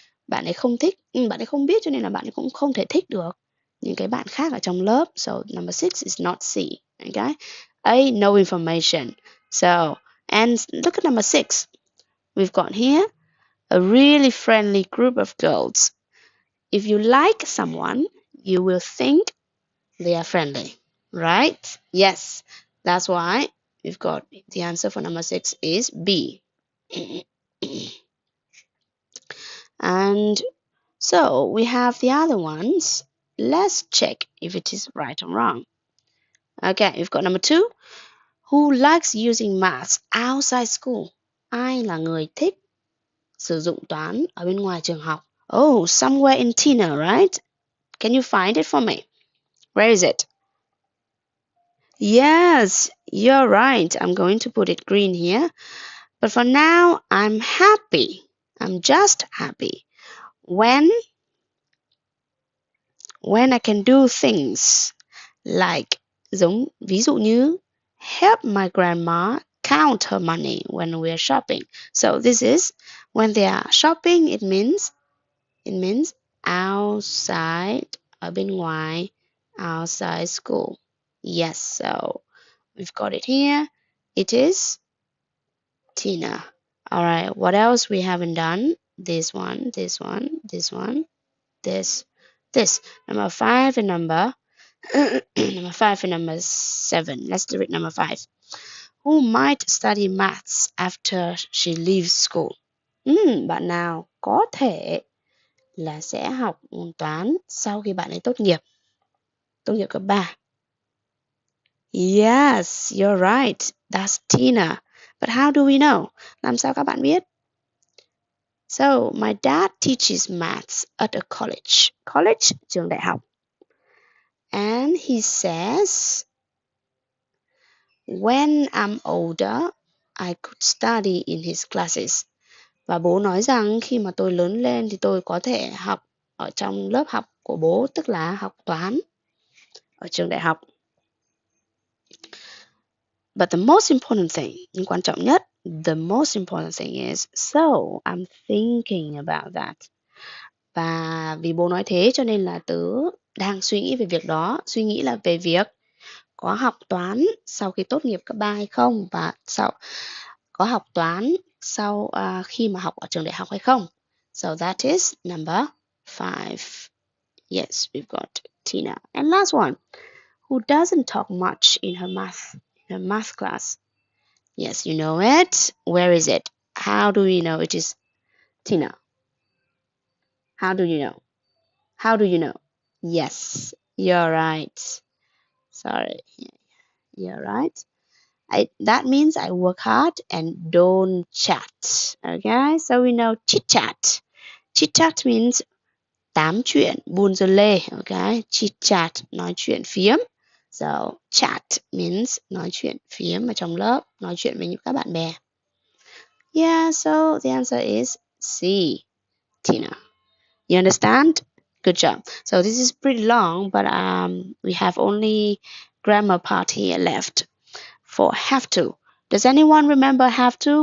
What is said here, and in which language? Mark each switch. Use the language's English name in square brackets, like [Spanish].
[Vietnamese] Bạn ấy không thích, bạn ấy không biết cho nên là bạn ấy cũng không thể thích được những cái bạn khác ở trong lớp. [English] So number 6 is not C. Okay? A, no information. So, and look at number 6. We've got here a really friendly group of girls. if you like someone, you will think they are friendly, right? Yes, that's why we've got the answer for number 6 is B. And so we have the other ones. Let's check if it is right or wrong. Okay, we've got number 2. Who likes using maths outside school? [Vietnamese] Ai là người thích sử dụng toán ở bên ngoài trường học? [English] Oh, somewhere in Tina, right? Can you find it for me? Where is it? Yes, you're right. I'm going to put it green here. But for now, I'm happy. I'm just happy when I can do things like [Vietnamese] ví dụ như [English] help my grandma count her money when we're shopping. So this is when they are shopping, it means outside, [Vietnamese] ở bên ngoài, [English] outside school. Yes, so we've got it here. It is Tina. All right, what else we haven't done? This one, this one, this one, this. Number 5 and number number 5 and number 7. Let's do it number 5. Who might study maths after she leaves school? [Vietnamese] Bạn nào có thể là sẽ học môn toán sau khi bạn ấy tốt nghiệp cấp 3. [English] Yes, you're right. That's Tina. But how do we know? [Vietnamese] Làm sao các bạn biết? [English] So, my dad teaches maths at a college. College, [Vietnamese] trường đại học. [English] And he says, when I'm older, I could study in his classes. [Vietnamese] Và bố nói rằng khi mà tôi lớn lên thì tôi có thể học ở trong lớp học của bố, tức là học toán ở trường đại học. [English] But the most important thing, [Vietnamese] nhưng quan trọng nhất, [English] the most important thing is, so I'm thinking about that. [Vietnamese] Và vì bố nói thế cho nên là tớ đang suy nghĩ về việc đó, suy nghĩ là về việc có học toán sau khi tốt nghiệp cấp 3 hay không, và có học toán sau khi mà học ở trường đại học hay không. [English] So that is number 5. Yes, we've got Tina. And last one, who doesn't talk much in her math class? Yes, you know it. Where is it? How do you know it is Tina? How do you know? How do you know? Yes, you're right. Sorry, you're right. That means I work hard and don't chat. Okay, so we know chit chat. Chit chat means [Vietnamese] tám chuyện, buôn dơ lê. [English] Okay, chit chat, [Vietnamese] nói chuyện phiếm. [English] So chat means [Vietnamese] nói chuyện phiếm ở trong lớp, nói chuyện với các bạn bè. [English] Yeah, so the answer is C, Tina. You understand? Good job. So this is pretty long, but we have only grammar part here left for have to. Does anyone remember have to?